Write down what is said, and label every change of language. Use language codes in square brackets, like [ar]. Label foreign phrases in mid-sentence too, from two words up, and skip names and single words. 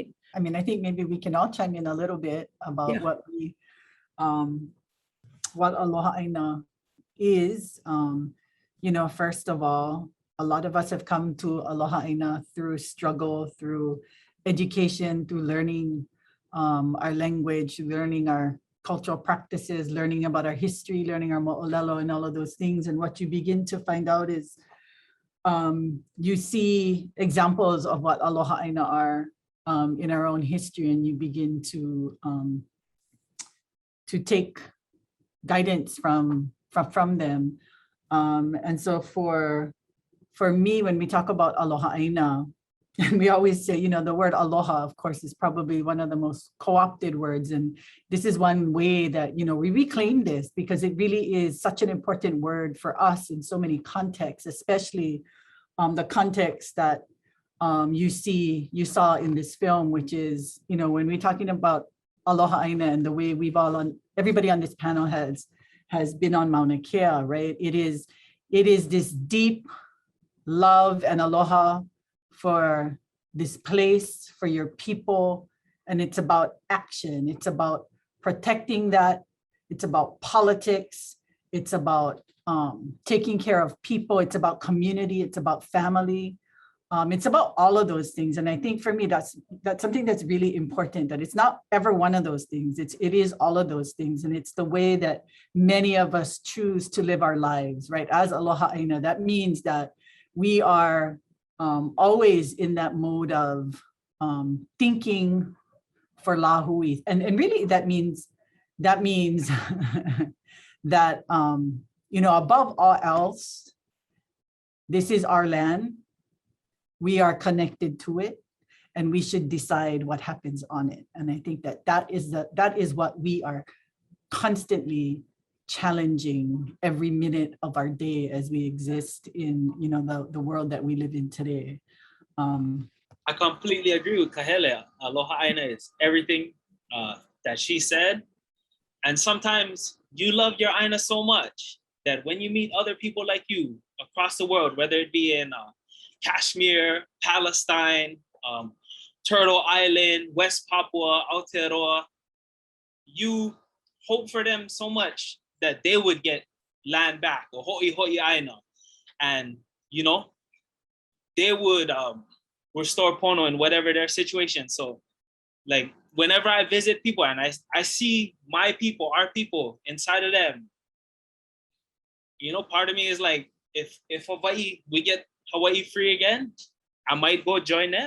[en] I mean, I think maybe we can all chime in a little bit about what [haw] aloha ʻāina [en] is. You know, first of all, a lot of us have come to [haw] aloha ʻāina [en] through struggle, through education, through learning our language, learning our cultural practices, learning about our history, learning our mo'olelo and all of those things. And what you begin to find out is you see examples of what [haw] aloha ʻāina [en] are in our own history, and you begin to take guidance from them. And so for me, when we talk about [haw] aloha ʻāina, [en] and we always say, you know, the word aloha, of course, is probably one of the most co-opted words. And this is one way that, you know, we reclaim this, because it really is such an important word for us in so many contexts, especially the context that you saw in this film, which is, when we're talking about [haw] aloha ʻāina [en] and the way everybody on this panel has been on Maunakea, right? It is this deep love and aloha for this place, for your people, and it's about action. It's about protecting that. It's about politics. It's about taking care of people. It's about community. It's about family. It's about all of those things. And I think for me, that's something that's really important, that it's not ever one of those things. It is all of those things. And it's the way that many of us choose to live our lives, right? [haw] As aloha ʻāina, [en] that means that we are always in that mode of thinking for lāhui. And really that means that, above all else, this is our land. We are connected to it, and we should decide what happens on it. And I think that is what we are constantly challenging every minute of our day as we exist in, the world that we live in today. I completely agree with Kahele. [haw] Aloha ʻāina [en] is everything that she said. And sometimes you love your ʻāina so much that when you meet other people like you across the world, whether it be in Kashmir, Palestine, Turtle Island, West Papua, Aotearoa, you hope for them so much that they would get land back, or [haw] ho'i ʻāina. [en] And, they would restore pono in whatever their situation. So, like, whenever I visit people and I see my people, our people inside of them, part of me is like, if Hawaii, we get Hawaii free again, I might go join them.